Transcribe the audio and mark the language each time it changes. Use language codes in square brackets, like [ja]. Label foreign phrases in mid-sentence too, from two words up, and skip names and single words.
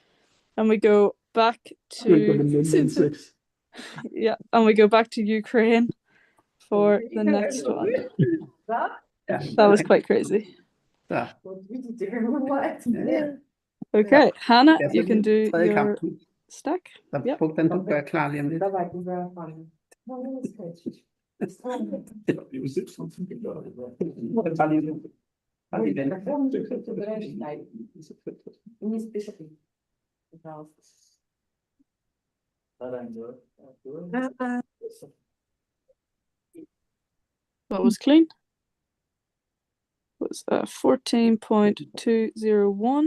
[en] And we go back to Yeah, and we go back to Ukraine for the next one. Yeah. That was quite crazy. [da] Så, [en] Okay, Hannah, [da] jeg [en] you can do [da] tredje [en] your [da] kampen. [en] stack. [da] Så [en] Yep. [da] Puk, den du gør klar lige om lidt. Bare lige lidt. Bare lige vent. [en] That was clean. It was 14.201.